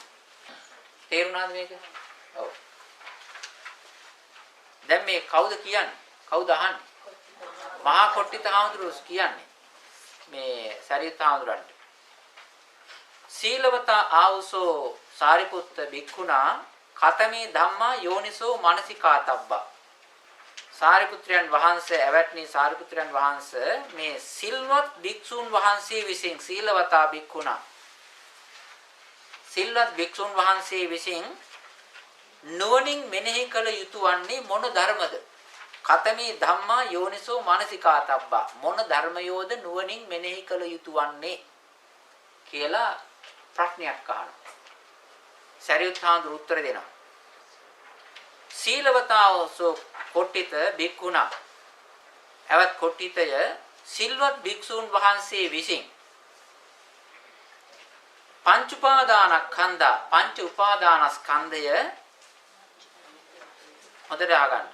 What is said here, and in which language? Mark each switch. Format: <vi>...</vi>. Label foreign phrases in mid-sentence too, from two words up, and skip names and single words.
<si>තේරුණාද මේක? ඔව්. දැන් මේ කවුද කියන්නේ? කවුද අහන්නේ? මහා කොට්ටිත හාමුදුරුවෝ කියන්නේ මේ සරියුත් හාමුදුරන්ට.</si> <pi>සීලවතා ආවුසෝ සාරිපුත්ත භික්ඛුනා කතමේ ධම්මා යෝනිසෝ මනසිකාතබ්බා.</pi> <si>සාරිපුත්‍රයන් වහන්සේ එවත්නි සාරිපුත්‍රයන් වහන්සේ මේ සිල්වත් භික්ෂුන් වහන්සේ විසින්</si> <pi>සීලවතා භික්ඛුනා</pi> <si>සිල්වත් භික්ෂුන් වහන්සේ විසින් නුවණින් මෙනෙහි කළ යුතු වන්නේ මොන ධර්මද?</si> <pi>කතමේ ධම්මා යෝනිසෝ මනසිකාතබ්බා.</pi> <si>මොන ධර්මයෝද නුවණින් මෙනෙහි කළ යුතු වන්නේ කියලා ප්‍රශ්නයක් අහනවා. සරියුත් හාමුදුරු උත්තර දෙනවා.</si> <pi>සීලවතාවසෝ කොට්ටිත භික්ඛුනා.</pi> <si>එවත් කොට්ටිතය සිල්වත් භික්ෂූන් වහන්සේ විසින් පංච උපාදානස්කන්ධ පංච උපාදානස්කන්ධය හොඳට අහගන්න.</si>